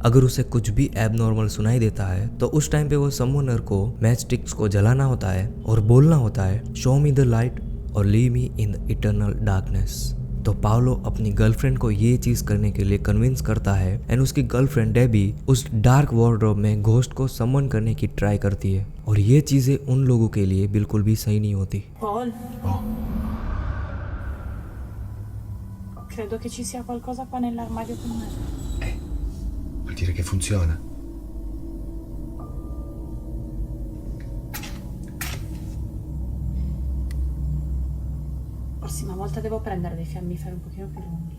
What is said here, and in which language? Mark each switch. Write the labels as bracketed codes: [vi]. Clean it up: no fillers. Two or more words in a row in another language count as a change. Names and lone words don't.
[hi] अगर उसे कुछ भी एबनॉर्मल सुनाई देता है तो उस टाइम पे वो समोनर को [en] match sticks [hi] को जलाना होता है और बोलना होता है, [en] show me the light [hi] और [en] leave me in the eternal darkness. [hi] तो पावलो अपनी गर्लफ्रेंड को ये चीज करने के लिए कन्विंस करता है एंड उसकी गर्लफ्रेंड डेबी उस [en] dark wardrobe [hi] में घोस्ट को समन करने की ट्राई करती है, और ये चीजें उन लोगों के लिए बिल्कुल भी सही नहीं होती। [it] Paul? Credo che ci sia qualcosa qua nell'armadio con me. Vuol dire che funziona. Prossima volta devo prendere dei fiammiferi un pochino più lunghi.